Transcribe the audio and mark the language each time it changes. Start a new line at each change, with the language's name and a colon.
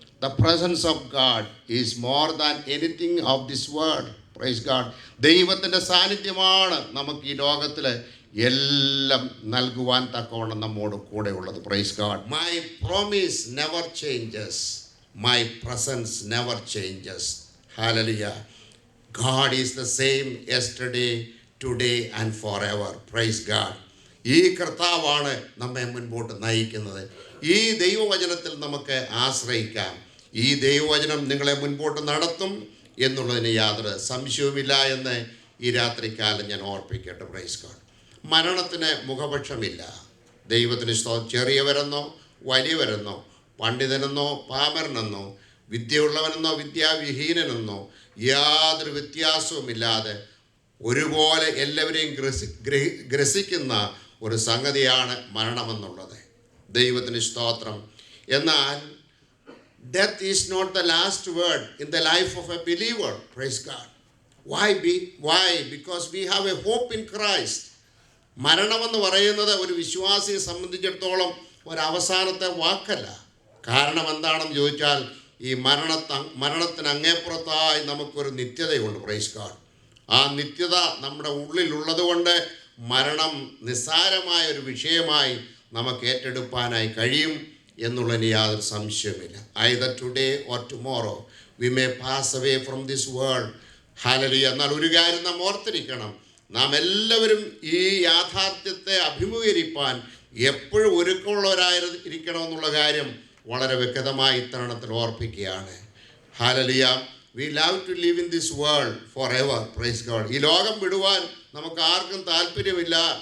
English: The presence of God is more than anything of this world. Praise God.
Malayalam: ദൈവത്തിൻ്റെ സാന്നിധ്യമാണ് നമുക്ക് ഈ ലോകത്തിൽ എല്ലാം നൽകുവാൻ തക്കവണ്ണം നമ്മോട് കൂടെ ഉള്ളത്.
English: Praise God. My promise never changes, my presence never changes. Hallelujah. God is the same yesterday, today and forever. Praise God.
Malayalam: ഈ കർത്താവാണ് നമ്മെ മുൻപോട്ട് നയിക്കുന്നത്. ഈ ദൈവവചനത്തിൽ നമുക്ക് ആശ്രയിക്കാം. ഈ ദൈവവചനം നിങ്ങളെ മുൻപോട്ട് നടത്തും എന്നുള്ളതിന് യാതൊരു സംശയവുമില്ല എന്ന് ഈ രാത്രികാലം ഞാൻ ഓർപ്പിക്കട്ടെ.
English: Praise God.
Malayalam: മരണത്തിന് മുഖപക്ഷമില്ല. ദൈവത്തിന് ചെറിയവരെന്നോ വലിയവരെന്നോ പണ്ഡിതനെന്നോ പാമരനെന്നോ വിദ്യയുള്ളവനെന്നോ വിദ്യാവിഹീനനെന്നോ യാതൊരു വ്യത്യാസവുമില്ലാതെ ഒരുപോലെ എല്ലാവരെയും ഗ്രസിക്കുന്ന ഒരു സംഗതിയാണ് മരണമെന്നുള്ളത്. ദൈവത്തിന് സ്തോത്രം. എന്നാൽ
English: death is not the last word in the life of a believer. Praise God. Why? Because we have a hope in Christ.
Malayalam: മരണമെന്ന് പറയുന്നത് ഒരു വിശ്വാസിയെ സംബന്ധിച്ചിടത്തോളം ഒരവസാനത്തെ വാക്കല്ല. കാരണം എന്താണെന്ന് ചോദിച്ചാൽ, ഈ മരണത്തിന് അങ്ങേപ്പുറത്തായി നമുക്കൊരു നിത്യതയുണ്ട്.
English: Praise God.
Malayalam: ആ നിത്യത നമ്മുടെ ഉള്ളിലുള്ളത് കൊണ്ട് മരണം നിസ്സാരമായ ഒരു വിഷയമായി നമുക്ക് ഏറ്റെടുപ്പാനായി കഴിയും എന്നുള്ളതിന് യാതൊരു സംശയമില്ല.
English: either today or tomorrow we may pass away from this world. ഹല്ലേലൂയ.
Malayalam: എന്നാൽ ഒരു കാര്യം നാം ഓർത്തിരിക്കണം, നാം എല്ലാവരും ഈ യാഥാർത്ഥ്യത്തെ അഭിമുഖീകരിപ്പാൻ എപ്പോഴും ഒരുക്കമുള്ളവരായിരിക്കണമെന്നുള്ള കാര്യം വളരെ വ്യക്തമായി ഇത്തരണത്തിൽ ഓർപ്പിക്കുകയാണ്. Hallelujah.
English: We love to live in this world forever. Praise God.
Malayalam: ഈ ലോകം വിടുവാൻ നമുക്ക് ആർക്കും താല്പര്യമില്ല.